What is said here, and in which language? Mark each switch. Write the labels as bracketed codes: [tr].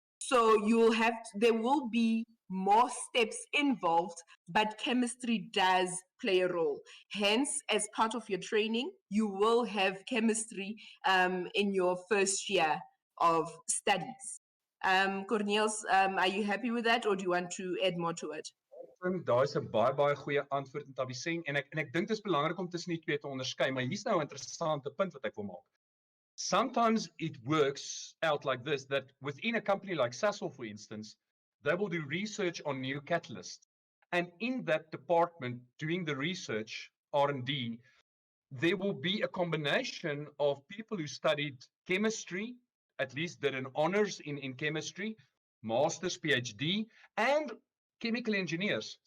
[en] So there will be more steps involved, but chemistry does play a role. Hence, as part of your training, you will have chemistry in your first year of studies. Corneels, are you happy with that, or do you want to add more to it? [af] Daar is 'n baie goeie antwoord in Tabiseng en ek dink dit is belangrik om tussen die twee te onderskei, maar hier's nou 'n interessante punt wat ek wil maak. [en] Sometimes it works out like this, that within a company like Sasol, for instance, they will do research on new catalysts. And in that department, doing the research, R&D, there will be a combination of people who studied chemistry, at least did an honors in chemistry, master's, PhD, and chemical engineers.